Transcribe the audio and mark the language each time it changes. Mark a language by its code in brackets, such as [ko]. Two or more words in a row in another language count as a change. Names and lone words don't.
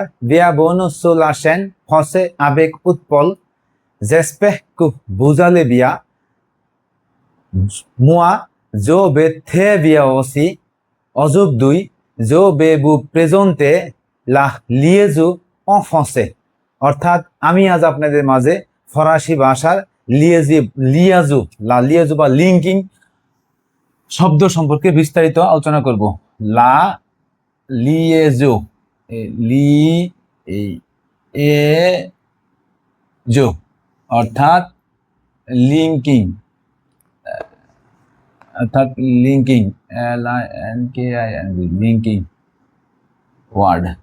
[fr] Bienvenue sur la chaîne Français avec Utpal. J'espère que vous allez bien. Moi, je vais très bien aussi. Aujourd'hui, je vais vous présenter la liaison en français. [bn] অর্থাৎ আমি আজ আপনাদের মাঝে ফরাসি ভাষার লিয়াজু বা লিঙ্কিং শব্দ সম্পর্কে বিস্তারিত আলোচনা করব। লা লিয়েজো লিএজো অর্থাৎ [en] linking linking word.